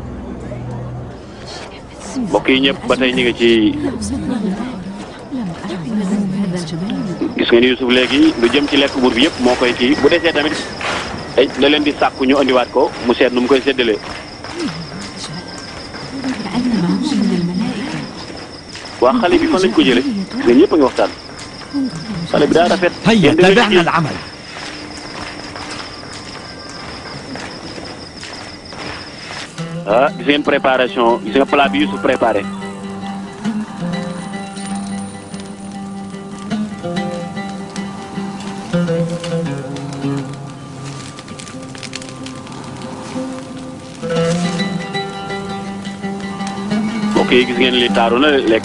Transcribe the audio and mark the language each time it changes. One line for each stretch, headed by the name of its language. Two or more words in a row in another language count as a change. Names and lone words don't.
Wolof: mbokk yi ñëpp ba tey ñu ngi ci gis nga ni Youssouf léegi lu jëm ci lekk buur bi yëpp moo koy kii bu desee tamit da leen di sàkku ñu andiwaat ko mu seet nu mu koy séddalee. waa xale bi fan lañ ko jëlee ñun ñëpp a ngi waxtaan xale bi daa rafet.
Arabic: هيا تابعنا العمل.
Wolof: ah gis ngeen préparation gis nga plat bi Youssouf préparé. mbokk yi gis ngeen li taaru na lekk.